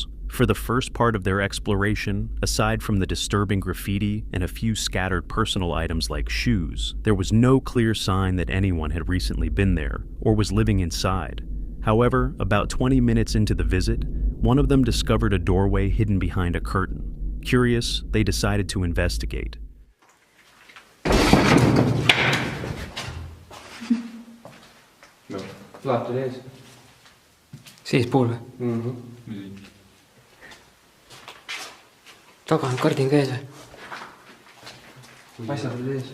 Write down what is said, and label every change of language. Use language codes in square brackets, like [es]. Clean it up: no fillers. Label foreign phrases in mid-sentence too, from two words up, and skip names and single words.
[en] For the first part of their exploration, aside from the disturbing graffiti and a few scattered personal items like shoes, there was no clear sign that anyone had recently been there or was living inside. However, about 20 minutes into the visit, one of them discovered a doorway hidden behind a curtain. Curious, they decided to investigate. [et] Vaatad ees. Seespool või? Taga on kardin käes või? Asjad olid ees.